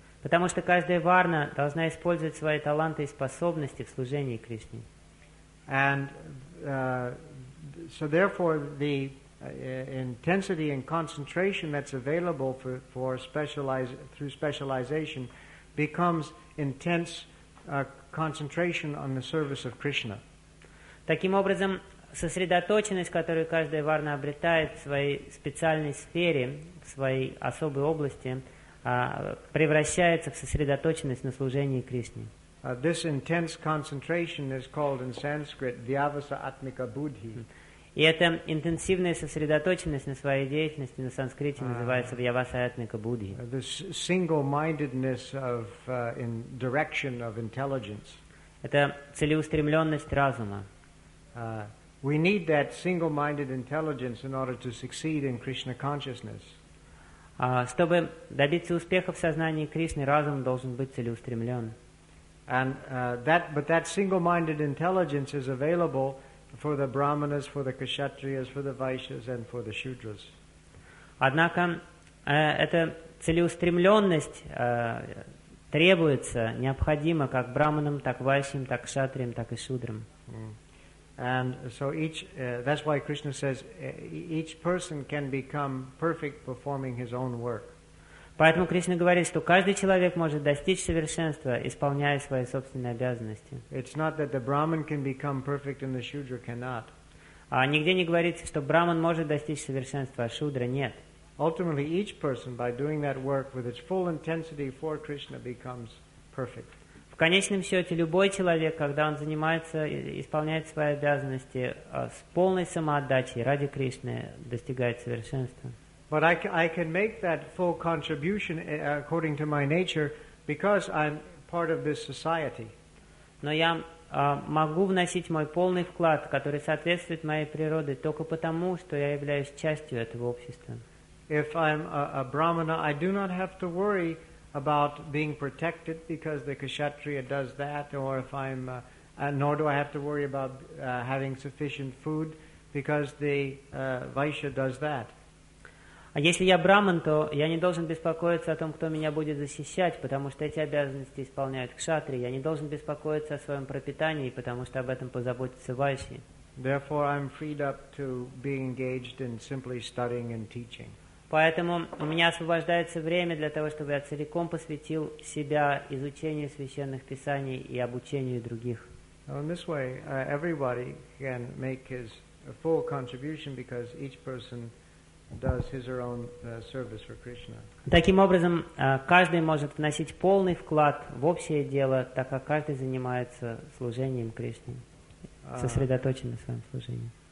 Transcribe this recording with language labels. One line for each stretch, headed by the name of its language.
Russian: Потому что каждая варна должна использовать свои таланты и способности в служении Кришне.
English: And so therefore the intensity and concentration that's available for specialized through specialization becomes intense concentration on the service of Krishna.
Russian: Таким образом, сосредоточенность, которую каждая варна обретает в своей специальной сфере, в своей особой области, превращается в сосредоточенность на служении Кришне.
English: This intense concentration is called in Sanskrit vyavasa atmika buddhi.
Russian: И эта интенсивная сосредоточенность на своей деятельности на санскрите называется вьявасаятмика буддхи.
English: This single-mindedness of in direction of intelligence.
Russian: Это целеустремленность разума.
English: We need that single-minded intelligence in order to succeed in Krishna consciousness.
Russian: Чтобы добиться успеха в сознании Кришны, разум должен быть целеустремлен.
English: And that single-minded intelligence is available for the brahmanas, for the kshatriyas, for the vaishyas, and for the shudras.
Russian: Однако эта целеустремленность требуется, необходима как браманам, так вайшьям, так кшатриям, так и шудрам.
English: And so that's why Krishna says each person can become perfect performing his own work.
Russian: Поэтому Кришна говорит, что каждый человек может достичь совершенства, исполняя свои собственные обязанности.
English: It's not that the Brahman can become perfect and the Shudra cannot.
Russian: Нигде не говорится, что Браман может достичь совершенства, а Шудра нет.
English: Ultimately, each person, by doing that work with its full intensity for Krishna, becomes perfect.
Russian: В конечном счете, любой человек, когда он занимается, исполняет свои обязанности с полной самоотдачей ради Кришны, достигает совершенства.
English: But I can make that full contribution according to my nature because I'm part of this society.
Russian: Но я могу вносить мой полный вклад, который соответствует моей природе, только потому, что я являюсь частью этого общества.
English: If I'm a brahmana, I do not have to worry about being protected because the kshatriya does that, or if I'm nor do I have to worry about having sufficient food because the vaishya does that.
Russian: А если я браман, то я не должен беспокоиться о том, кто меня будет защищать, потому что эти обязанности исполняют кшатри. Я не должен беспокоиться о своем пропитании, потому что об этом позаботится вайши.
English: Therefore, I'm freed up to be engaged in simply studying and teaching.
Russian: Поэтому у меня освобождается время для того, чтобы я целиком посвятил себя изучению священных писаний и обучению других.
English: In this way, everybody can make his full contribution because each person does his or own service for Krishna.
Russian: Таким образом, каждый может вносить полный вклад в общее дело, так как каждый занимается служением Кришне, сосредоточен на своем служении.